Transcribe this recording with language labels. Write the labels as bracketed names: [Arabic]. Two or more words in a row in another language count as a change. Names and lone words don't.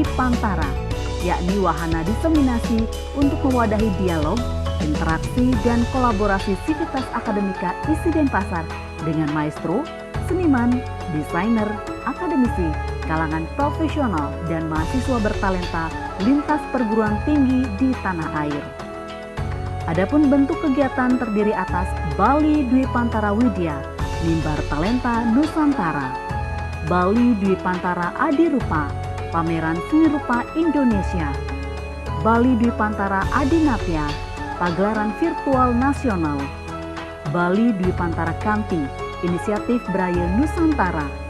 [Indonesian] Pantara, yakni wahana diseminasi untuk mewadahi dialog, interaksi, dan kolaborasi sivitas akademika ISI Denpasar dengan maestro, seniman, desainer, akademisi, kalangan profesional dan mahasiswa bertalenta lintas perguruan tinggi di tanah air. Adapun bentuk kegiatan terdiri atas Bali Dwi Pantara Widya, Mimbar Talenta Nusantara, Bali Dwi Pantara Adi Rupa, Pameran Seni Rupa Indonesia, Bali Dwi Pantara Adinatya, Pagelaran Virtual Nasional, Bali Dwi Pantara Kanti, Inisiatif Braille Nusantara,